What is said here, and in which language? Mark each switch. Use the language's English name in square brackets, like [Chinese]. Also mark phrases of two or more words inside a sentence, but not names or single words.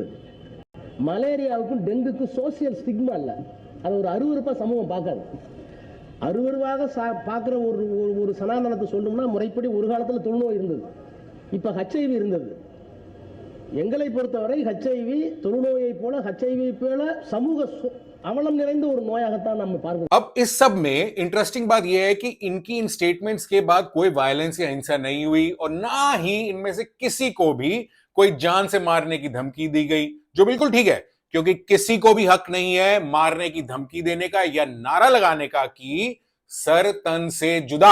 [Tamil] மலேரியாவுக்கும் டெங்குக்கும் [English] social stigma [Tamil] இல்ல, அது ஒரு அருவருப்பா சமூகம் பார்க்காது. அருவருவாக பார்க்குற ஒரு சனாதனத்தை சொல்லணும்னா முறைப்படி ஒரு காலத்தில் தொழுநோய் இருந்தது, இப்போ ஹெச்ஐவி இருந்தது. எங்களை பொறுத்தவரை ஹெச்ஐவி தொழுநோயை போல, ஹெச்ஐவி போல சமூக அவலம் நிறைந்த ஒரு நோயாகத்தான் நம்ம பார்க்கிறோம். [Hindi] अब इस सब में इंटरेस्टिंग बात यह है कि इनकी इन स्टेटमेंट्स के बाद कोई वायलेंस या हिंसा नहीं हुई और ना ही इनमें से किसी को भी कोई जान से मारने की धमकी दी गई, जो बिल्कुल ठीक है, क्योंकि किसी को भी हक नहीं है मारने की धमकी देने का या नारा लगाने का कि सर तन से जुदा।